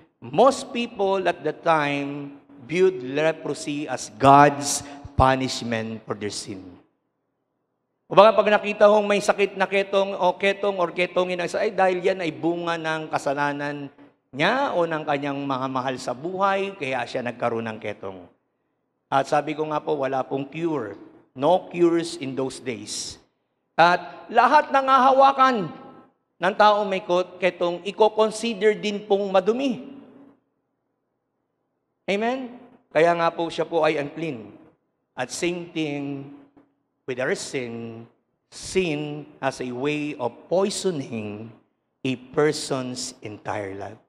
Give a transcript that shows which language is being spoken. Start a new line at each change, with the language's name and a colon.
English: Most people at the time viewed leprosy as God's punishment for their sin.
Filipino: O baka pag nakita hong may sakit na ketong or ketongin, ay dahil yan ay bunga ng kasalanan niya o ng kanyang mga mahal sa buhay, kaya siya nagkaroon ng ketong. At sabi ko nga po, wala pong cure.
English: No cures in those days.
Filipino: At lahat ng hahawakan ng taong may ketong, i-consider din pong madumi. Amen? Kaya nga po siya po ay unclean.
English: At same thing with our sin. Sin has a way of poisoning a person's entire life.